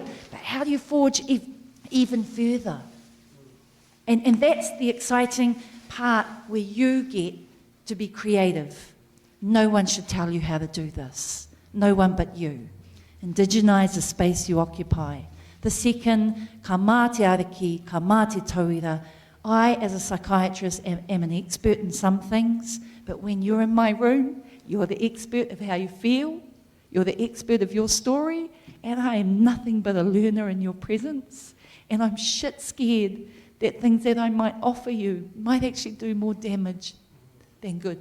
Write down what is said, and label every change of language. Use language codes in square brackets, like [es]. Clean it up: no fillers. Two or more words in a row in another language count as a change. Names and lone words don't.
[en] But how do you forge even further? And that's the exciting part where you get to be creative. No one should tell you how to do this. No one but you. Indigenise the space you occupy. The second, [mi] ka mate ariki, ka mate tauira. [en] I, as a psychiatrist, am an expert in some things, but when you're in my room, you're the expert of how you feel, you're the expert of your story, and I am nothing but a learner in your presence. And I'm shit scared that things that I might offer you might actually do more damage than good.